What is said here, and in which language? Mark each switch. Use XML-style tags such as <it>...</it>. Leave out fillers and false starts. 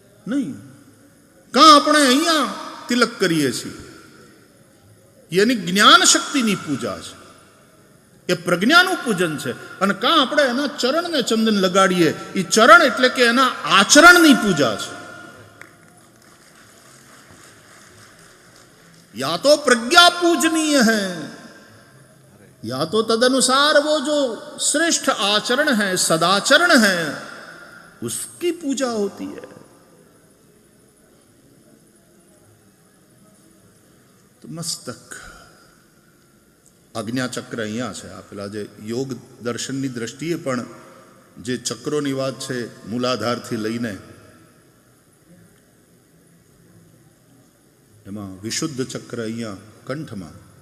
<gu>નહીં. કાં આપણે અહીંયા તિલક કરીએ છીએ, એની જ્ઞાન શક્તિની પૂજા છે, એ પ્રજ્ઞાનું પૂજન છે. અને કાં આપણે એના ચરણને ચંદન લગાડીએ, એ ચરણ એટલે કે એના આચરણની પૂજા છે.</gu> <hi>या तो प्रज्ञा पूजनीय है या तो तदनुसार वो जो श्रेष्ठ आचरण है, सदाचरण है, उसकी पूजा होती है.</hi> <gu>तो मस्तक, આજ્ઞા ચક્ર અહીંયા છે. આ પેલા જે યોગ દર્શનની દ્રષ્ટિએ પણ જે ચક્રોની વાત છે, મૂલાધારથી લઈને એમાં વિશુદ્ધ ચક્ર અહીંયા કંઠમાં,</gu>